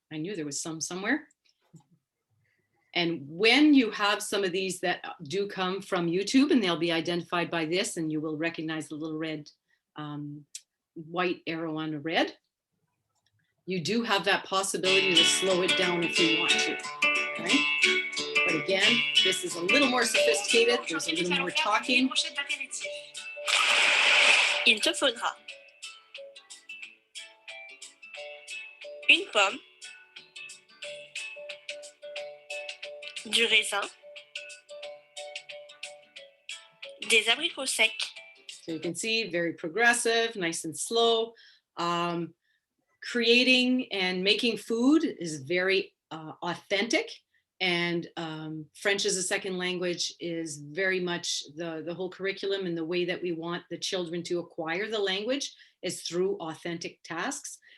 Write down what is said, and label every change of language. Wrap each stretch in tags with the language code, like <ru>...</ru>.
<en>I knew there was some somewhere. And when you have some of these that do come from YouTube, and they'll be identified by this, and you will recognize the little red, white arrow on the red. You do have that possibility to slow it down if you want to, right? But again, this is a little more sophisticated. There's a little more talking.</en> <fr>Il te faudra une pomme, du raisin, des abricots secs.</fr> <en>So you can see, very progressive, nice and slow. Creating and making food is very authentic, and French as a second language is very much the whole curriculum, and the way that we want the children to acquire the language is through authentic tasks.</en>